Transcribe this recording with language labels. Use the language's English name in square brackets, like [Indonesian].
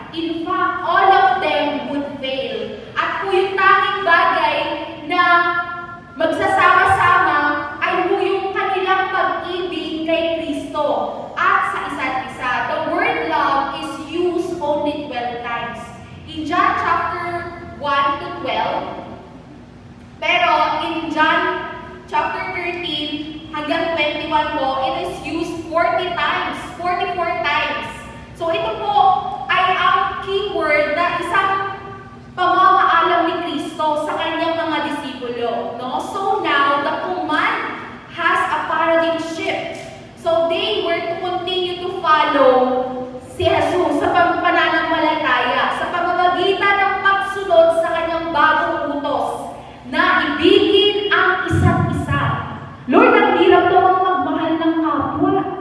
[English] In fact, all of them would fail. [Filipino] At po yung tanging bagay na magsasama-sama ay po yung kanilang pag-ibig kay Kristo at sa isa't isa. [English] The word love is used only 12 times. In John chapter 1 to 12, [Filipino] pero [English] in John chapter 13 [Filipino] hanggang 21 po, [English] it is used 44 times. [Filipino] So ito po ay ang keyword na isang pamamaalam ni Kristo sa kanyang mga disipulo. No? [English] So now, the command has a paradigm shift. So they were to continue to follow [Filipino] si Jesus sa pananampalataya, sa pamamagitan ng pagsunod sa kanyang bagong utos na ibigin ang isa't isa. Lord, ang hirap naman magmahal ng kapwa.